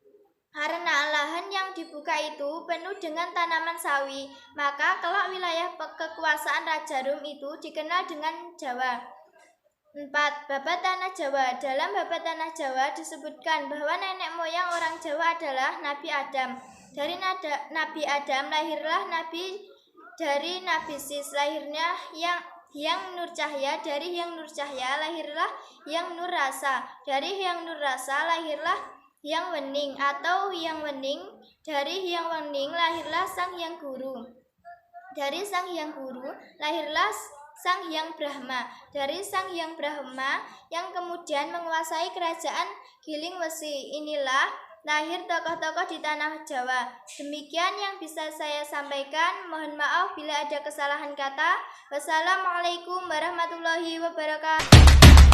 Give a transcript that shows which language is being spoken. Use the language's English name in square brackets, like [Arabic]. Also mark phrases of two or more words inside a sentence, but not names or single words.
[Indonesian] Karena lahan yang dibuka itu penuh dengan tanaman sawi, maka kelak wilayah kekuasaan Raja Rom itu dikenal dengan Jawa. 4. Babat Tanah Jawa. Dalam Babat Tanah Jawa disebutkan bahwa nenek moyang orang Jawa adalah Nabi Adam. Dari Nabi Adam lahirlah Nabi, dari Nabi Sis lahirnya Hyang Nur Cahya, dari Hyang Nur Cahya lahirlah Hyang Nur Rasa, dari Hyang Nur Rasa lahirlah Hyang Wening atau Hyang Wening, dari Hyang Wening lahirlah Sang Hyang Guru, dari Sang Hyang Guru lahirlah Sang Hyang Brahma, dari Sang Hyang Brahma yang kemudian menguasai kerajaan Giling Wesi. Inilah lahir tokoh-tokoh di tanah Jawa. Demikian yang bisa saya sampaikan. Mohon maaf bila ada kesalahan kata. [Arabic] والسلام عليكم ورحمة الله وبركاته.